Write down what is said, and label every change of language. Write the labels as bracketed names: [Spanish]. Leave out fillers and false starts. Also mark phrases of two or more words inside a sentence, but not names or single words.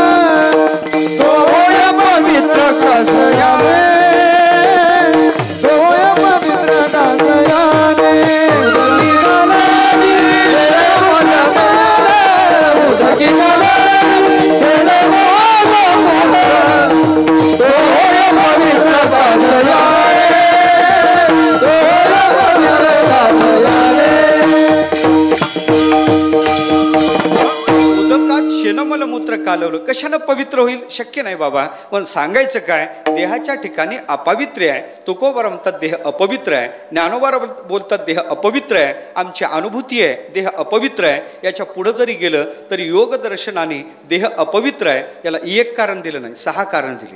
[Marathi] तोय पवित्र कासयाने तोय पवित्र कासयाने उदकी कालवी शेणमलमूत्र उदकी कालवी शेणमलमूत्र तोय पवित्र कासयाने तोय पवित्र कासयाने. उदकात शेणमलमूत्र कालवलं कशानं पवित्र होईल? शक्य नाही बाबा. पण सांगायचं काय, देहाच्या ठिकाणी अपवित्र आहे. तुकोबार म्हणतात देह अपवित्र आहे, ज्ञानोबार बोलतात देह अपवित्र आहे, आमची अनुभूती आहे देह अपवित्र आहे. याच्या पुढे जरी गेलं तरी योग दर्शनाने देह अपवित्र आहे याला एक कारण दिलं नाही, 6 कारण दिली.